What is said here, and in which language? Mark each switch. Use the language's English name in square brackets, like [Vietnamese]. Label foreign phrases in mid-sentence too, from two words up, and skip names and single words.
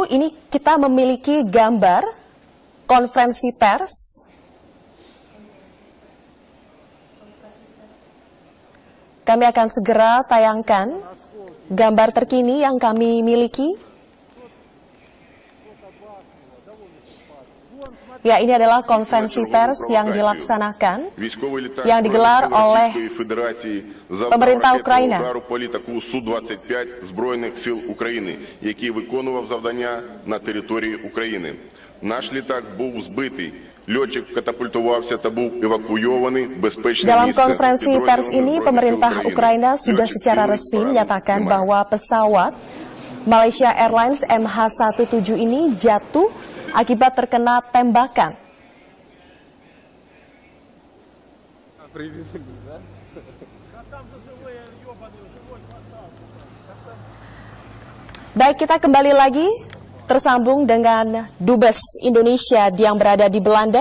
[Indonesian] Ini kita memiliki gambar konferensi pers kami akan segera tayangkan gambar terkini yang kami miliki. Ya, ini adalah konferensi pers yang dilaksanakan, yang digelar oleh pemerintah Ukraina. [Ukrainian] Політаку Су-25 Збройних сил України, який виконував завдання на території України. Наш літак був збитий. Льотчик катапультувався та був евакуйований в безпечне [Indonesian] Dalam [Ukrainian] місце. [Indonesian] konferensi pers ini, pemerintah Ukraina sudah secara resmi menyatakan bahwa pesawat Malaysia Airlines MH17 ini jatuh akibat terkena tembakan. Baik, kita kembali lagi tersambung dengan Dubes Indonesia yang berada di Belanda.